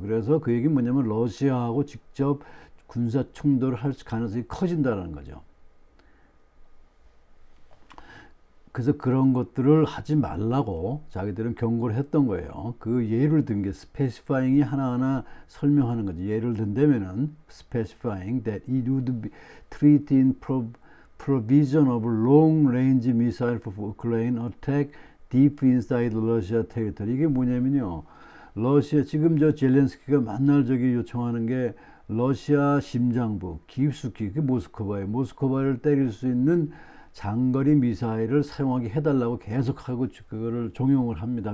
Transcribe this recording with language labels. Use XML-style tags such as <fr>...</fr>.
<ko>그래서 그 얘기는 뭐냐면 러시아하고 직접 군사 충돌을 할 가능성이 커진다는 거죠. 그래서 그런 것들을 하지 말라고 자기들은 경고를 했던 거예요. 그 예를 든 게 스페시파잉이 하나하나 설명하는 거죠. 예를 든다면은</ko> <en>specifying that it would be treat in provision of long-range missile for Ukraine attack deep inside Russia territory.</en> <ko>이게 뭐냐면요. 러시아 지금 젤렌스키가 만날 요청하는 게 러시아 심장부 깊숙이 그 모스크바를 때릴 수 있는 장거리 미사일을 사용하게 해달라고 계속하고 그거를 종용을 합니다.</ko>